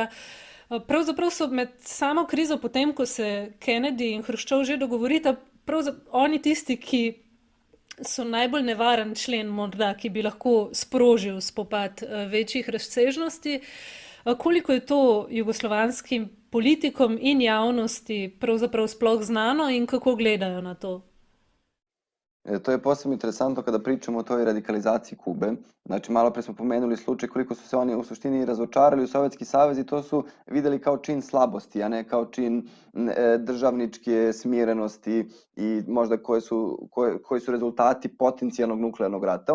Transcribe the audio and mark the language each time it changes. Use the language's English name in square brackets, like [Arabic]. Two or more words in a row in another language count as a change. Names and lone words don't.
[Slovenian] Pravzaprav so med samo krizo, potem ko se Kennedy in Hruščov že dogovorita, oni tisti, ki so najbolj nevaren člen morda, ki bi lahko sprožil spopad večjih razsežnosti. Koliko je to jugoslovanskim politikom in javnosti pravzaprav sploh znano in kako gledajo na to? [Serbian] To je posebno interesantno kada pričamo o toj radikalizaciji Kube. Znači, malo pre smo pomenuli slučaj koliko su se oni u suštini razočarali u Sovjetski savez i to su videli kao čin slabosti, a ne kao čin državničke smirenosti i možda koji su rezultati potencijalnog nuklearnog rata.